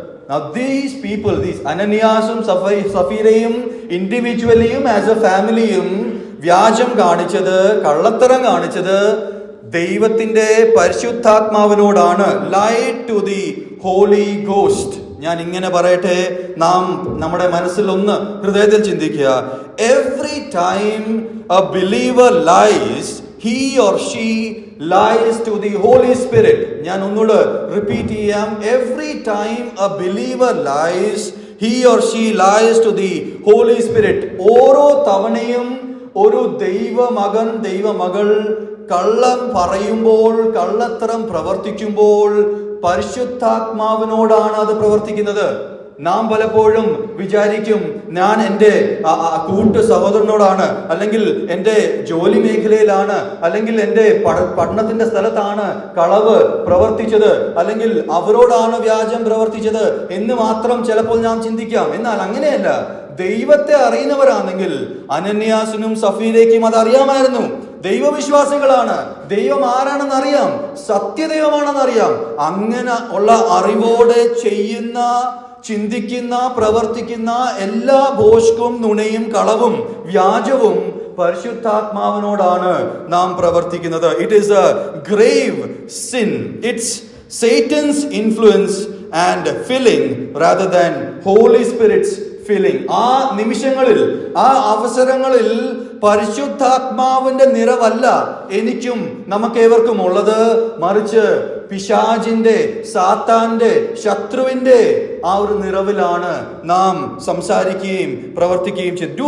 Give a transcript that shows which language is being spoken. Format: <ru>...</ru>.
<en>Now these people, these</en> <ml>അനനിയാസും സഫീരയും ഇൻഡിവിജ്വലിയും as A ഫാമിലിയും വ്യാജം കാണിച്ചത്, കള്ളത്തരം കാണിച്ചത് ദൈവത്തിന്റെ പരിശുദ്ധാത്മാവിനോടാണ്.</ml> <en>Lied to the Holy Ghost.</en> <ml>ഞാൻ ഇങ്ങനെ പറയട്ടെ, നാം നമ്മുടെ മനസ്സിൽ ഒന്ന് ഹൃദയത്തിൽ ചിന്തിക്കുക.</ml> <en>Every time a believer lies, he or she lies to the Holy Spirit.</en> <ml>ഞാൻ ഒന്നുകൂടെ റിപ്പീറ്റ് ചെയ്യാം.</ml> <en>Every time a believer lies, he or she lies to the Holy Spirit.</en> <ml>ഓരോ തവണയും ഒരു ദൈവമകൻ ദൈവമകൾ കള്ളം പറയുമ്പോൾ, കള്ളത്തരം പ്രവർത്തിക്കുമ്പോൾ പരിശുദ്ധാത്മാവിനോടാണ് അത് പ്രവർത്തിക്കുന്നത്. നാം പലപ്പോഴും വിചാരിക്കും, ഞാൻ എൻ്റെ കൂട്ടു സഹോദരനോടാണ്, അല്ലെങ്കിൽ എൻ്റെ ജോലി മേഖലയിലാണ്, അല്ലെങ്കിൽ എൻ്റെ പഠനത്തിന്റെ സ്ഥലത്താണ് കളവ് പ്രവർത്തിച്ചത്, അല്ലെങ്കിൽ അവരോടാണ് വ്യാജം പ്രവർത്തിച്ചത് എന്ന് മാത്രം ചിലപ്പോൾ ഞാൻ ചിന്തിക്കാം. എന്നാൽ അങ്ങനെയല്ല. ദൈവത്തെ അറിയുന്നവരാണെങ്കിൽ അനന്യാസിനും സഫീരയ്ക്കും അത് അറിയാമായിരുന്നു. ദൈവവിശ്വാസികളാണ്, ദൈവം ആരാണെന്ന് അറിയാം, സത്യദൈവമാണെന്ന് അറിയാം. അങ്ങനെ ഉള്ള അറിവോടെ ചെയ്യുന്ന, ചിന്തിക്കുന്ന, പ്രവർത്തിക്കുന്ന എല്ലാ ഭോഷ്കും, നുണയും, കളവും, വ്യാജവും പരിശുദ്ധാത്മാവിനോടാണ് നാം പ്രവർത്തിക്കുന്നത്.</ml> <en>It is a grave sin. It's Satan's influence and filling rather than Holy Spirit's filling.</en> <ml>ആ നിമിഷങ്ങളിൽ, ആ അവസരങ്ങളിൽ പരിശുദ്ധാത്മാവിന്റെ നിറവല്ല എനിക്കും നമുക്കേവർക്കും ഉള്ളത്, മറിച്ച് പിശാചിന്റെ, സാത്താന്റെ, ശത്രുവിന്റെ ആ ഒരു നിറവിലാണ് നാം സംസാരിക്കുകയും പ്രവർത്തിക്കുകയും ചെയ്യും.</ml>